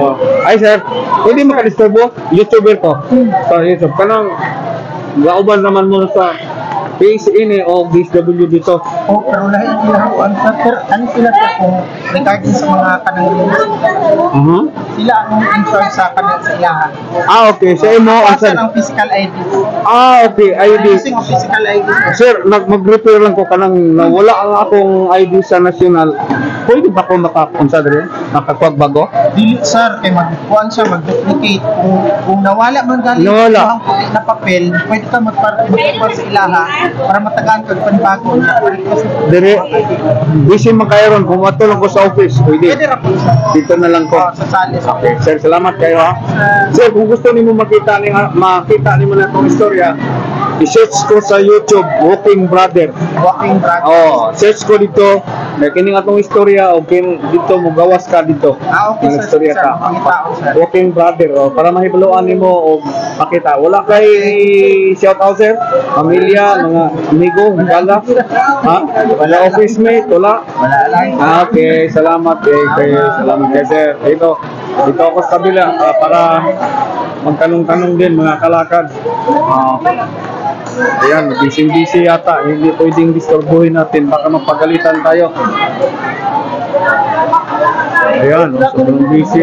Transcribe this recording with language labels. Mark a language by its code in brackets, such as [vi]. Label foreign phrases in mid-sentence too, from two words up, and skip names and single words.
[ceb] Ay, sir, pwede makadisturbo? YouTuber ko. Sa YouTube. Kanang, gauban naman mo sa PSA ni o DSW dito. Pero lahat sila ko ano sila sa kung regarding sa mga kanang sila ang in-charge sa kanang sa ilahan. Okay. Sa imo, Asa ang physical ID. Okay. ID. [en] Using of physical ID. [ceb] Sir, mag-repair lang ko kanang nawala ang akong ID sa national. Pwede ba ko makakunsa dito? Nakakuwag bago? Dili sir, kay magkuhan siya, mag-duplicate. Kung nawala man galing Nawala. ang puti na papel, pwede ka magpa sa ilahan para matagaan ka panibago niya. Dire, busy makairon. Kung matulong ko sa office, Pwede pwede. ra po sir. Dito na lang ko. Sa salis. Okay, sir, salamat kayo ha. Sir, [tl] kung gusto niyo makita niyo na itong istorya, [ceb] i-search ko sa YouTube, Walking Brother. Walking brother. Search ko dito, may kining atong istorya, okay, dito mo gawas ka dito. Okay Ang sir, istorya sir. ka. Pangitao sir. Walking Brother, para mahibaluan nimo o makita. Wala kay shout out sir, pamilya, mga amigo, higala. Ha? Wala office mate, wala. Wala lang. [tl] Okay, salamat salamat kay sir. Dito ako sa kabila para magtanong-tanong din mga kalakad. Ayan, busy yata. Hindi pwedeng disturbuhin natin. Baka mapagalitan tayo. Ayan, sobrang busy.